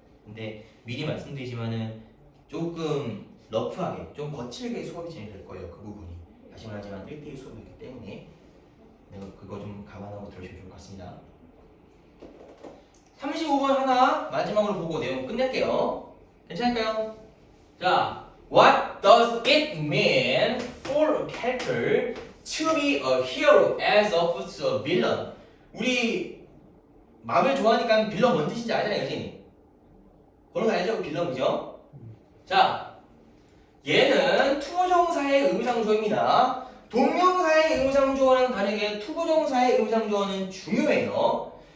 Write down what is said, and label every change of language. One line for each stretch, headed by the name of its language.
Korean: 근데 미리 말씀드리지만은 조금 러프하게, 좀 거칠게 수업이 진행될 거예요. 그 부분이. 다시 말하지만 1대1 수업이기 때문에 그거 좀 감안하고 들으시면 좋을 것 같습니다. 35번 하나 마지막으로 보고 내용 끝낼게요. 괜찮을까요?
English: 자, what does it mean for a character to be a hero as opposed to a villain?
Korean: 우리 마블 좋아하니까 빌런 뭔 뜻인지 알잖아요, 그치? 그런 거 알죠? 빌런, 그죠? 자, 얘는 투부정사의 의미상조어입니다. 동명사의 의미상조어랑 다르게 투부정사의 의미상조어는 중요해요.